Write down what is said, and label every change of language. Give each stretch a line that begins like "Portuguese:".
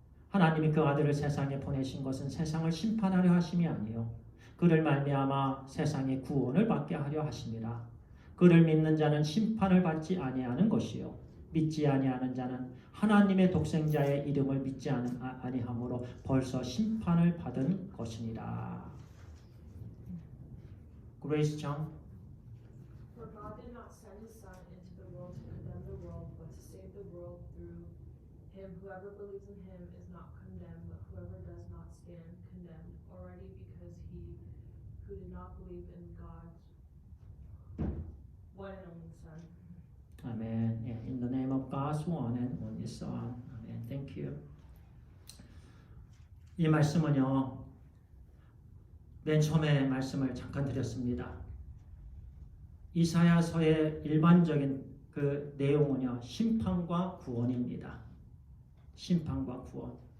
Korean: 하나님이 그 아들을 세상에 보내신 것은 세상을 심판하려 하심이 아니요 그를 말미암아 세상의 구원을 받게 하려 하심이라. 그를 믿는 자는 심판을 받지 아니하는 것이요 믿지 아니하는 자는 하나님의 독생자의 이름을 믿지 아니하므로 벌써 심판을 받은 것이니라.
English: Grace John. For God did not send his Son into the world to condemn the world, but to save the world through him. Whoever believes in him is not condemned, but whoever does not stand condemned already because he who did not believe in God's one and only Son. Amen. Yeah, in the name of God's one and only Son. Amen. Thank you.
Korean: 이 말씀은요, 맨 처음에 말씀을 잠깐 드렸습니다. 이사야서의 일반적인 그 내용은요, 심판과 구원입니다. 심판과 구원.